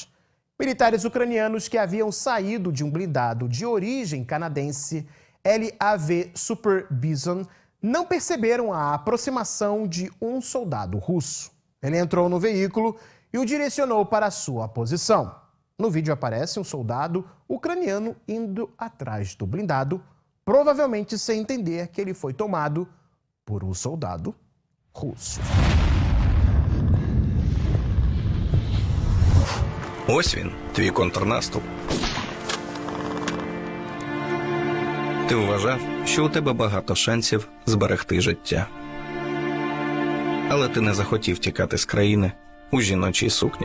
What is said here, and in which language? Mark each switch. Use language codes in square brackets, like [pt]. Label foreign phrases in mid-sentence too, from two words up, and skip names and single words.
[pt] Militares ucranianos que haviam saído de um blindado de origem canadense, LAV Super Bison, não perceberam a aproximação de um soldado russo. Ele entrou no veículo e o direcionou para a sua posição. No vídeo aparece um soldado ucraniano indo atrás do blindado, provavelmente sem entender que ele foi tomado por um soldado russo. [uk] Ось він, твій контрнаступ. Ти вважав, що у тебе багато шансів зберегти життя. Але ти не захотів тікати з країни у жіночій сукні.